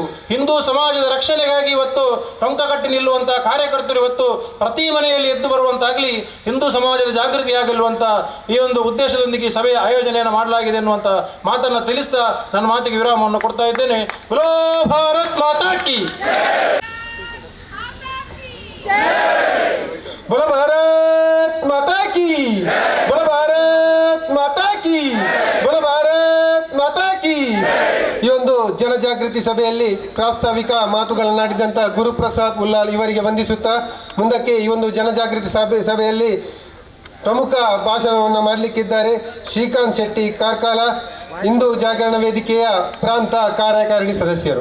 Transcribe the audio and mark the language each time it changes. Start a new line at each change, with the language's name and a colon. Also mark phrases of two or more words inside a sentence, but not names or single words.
Kannada: ಹಿಂದೂ ಸಮಾಜದ ರಕ್ಷಣೆಗಾಗಿ ಇವತ್ತು ಟೊಂಕ ಕಟ್ಟಿ ನಿಲ್ಲುವಂಥ ಕಾರ್ಯಕರ್ತರು ಇವತ್ತು ಪ್ರತಿ ಮನೆಯಲ್ಲಿ ಎದ್ದು ಬರುವಂತಾಗಲಿ, ಹಿಂದೂ ಸಮಾಜದ ಜಾಗೃತಿ ಆಗಲಿರುವಂಥ ಈ ಒಂದು ಉದ್ದೇಶದೊಂದಿಗೆ ಸಭೆಯ ಆಯೋಜನೆಯನ್ನು ಮಾಡಲಾಗಿದೆ ಎನ್ನುವಂಥ ಮಾತನ್ನು ತಿಳಿಸ್ತಾ ನನ್ನ ಮಾತಿಗೆ ವಿರಾಮವನ್ನು ಕೊಡ್ತಾ ಇದ್ದೇನೆ.
Hindi: बोलो भारत माता की बोलो भारत माता की, बोलो भारत माता की, बोलो भारत माता की.
Kannada: ಈ ಒಂದು ಜನಜಾಗೃತಿ ಸಭೆಯಲ್ಲಿ ಪ್ರಾಸ್ತಾವಿಕ ಮಾತುಗಳನ್ನಾಡಿದಂಥ ಗುರುಪ್ರಸಾದ್ ಉಲ್ಲಾಲ್ ಇವರಿಗೆ ವಂದಿಸುತ್ತಾ ಮುಂದಕ್ಕೆ ಈ ಒಂದು ಜನಜಾಗೃತಿ ಸಭೆಯಲ್ಲಿ ಪ್ರಮುಖ ಭಾಷಣವನ್ನು ಮಾಡಲಿಕ್ಕಿದ್ದಾರೆ ಶ್ರೀಕಾಂತ್ ಶೆಟ್ಟಿ ಕಾರ್ಕಾಲ, ಹಿಂದೂ ಜಾಗರಣ ವೇದಿಕೆಯ ಪ್ರಾಂತ ಕಾರ್ಯಕಾರಿಣಿ ಸದಸ್ಯರು.